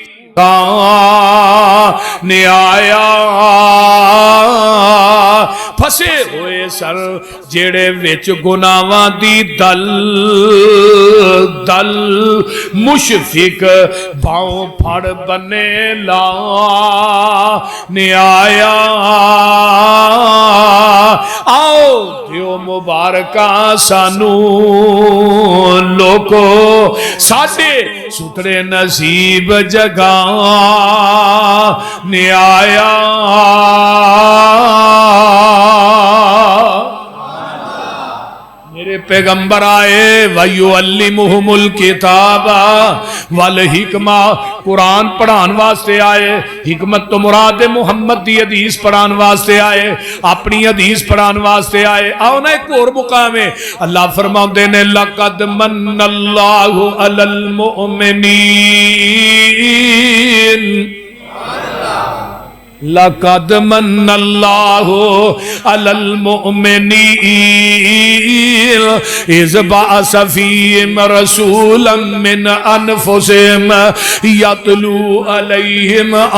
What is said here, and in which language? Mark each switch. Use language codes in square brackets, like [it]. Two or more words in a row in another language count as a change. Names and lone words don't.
[pa] نیایا، پھسے ہوئے سر جیڑے وچ گناواں دی دل دل، مشفق باؤں پھڑ بنے لا نیایا، آؤ دیو مبارکہ سانو لوکو ساڈے سترے نصیب جگہ نیایا، میرے پیغمبر آئے [ar] وَيُعَلِّمُهُمُ الْكِتَابَ وَالْحِکْمَةَ، [pa] قرآن پڑھان واسطے آئے، حکمت تو مراد محمد دی حدیث پڑھان واسطے آئے، اپنی حدیث پڑھان واسطے آئے۔ آؤ نا ایک اور مقام ہے، اللہ فرماتے نے [ar] لَقَدْ مَنَّ اللَّهُ عَلَى الْمُؤْمِنِينَ، لَقَدْ مَنَّ اللَّهُ عَلَى الْمُؤْمِنِينَ إِذْ بَعَثَ فِيهِمْ رَسُولًا مِّنْ أَنفُسِهِمْ يَتْلُو عَلَيْهِمْ